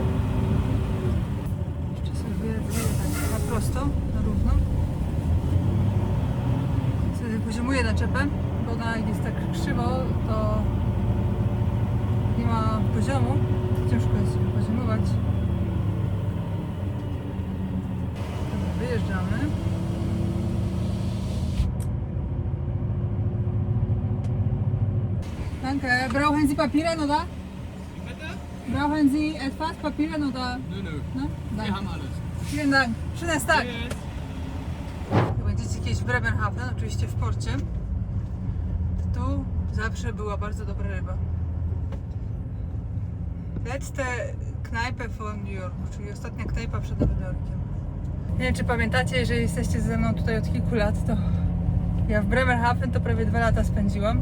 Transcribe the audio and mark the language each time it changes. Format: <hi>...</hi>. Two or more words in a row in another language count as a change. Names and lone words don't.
<pl>Jeszcze sobie wyjedę na prosto, na równo. Sobie poziomuję naczepę, bo ona jak jest tak krzywo, to nie ma poziomu. Ciężko jest sobie poziomować. Dobra, wyjeżdżamy.</pl> <de>Danke. Brauchen Sie Papiere, oder? Brauchen Sie etwas Papiere, oder? Nö, nö. No? Wir Danke. haben alles. Vielen Dank. Schönes Tag. Tschüss.</de> <pl>Jak będziecie kiedyś w Bremerhaven, oczywiście w porcie, to tu zawsze była bardzo dobra ryba.</pl> <de>Letzte Kneipe von</de> <pl>New Yorku, czyli ostatnia knajpa przed Nowym Jorkiem. Nie wiem, czy pamiętacie, jeżeli jesteście ze mną tutaj od kilku lat, to ja w Bremerhaven to prawie 2 lata spędziłam.</pl>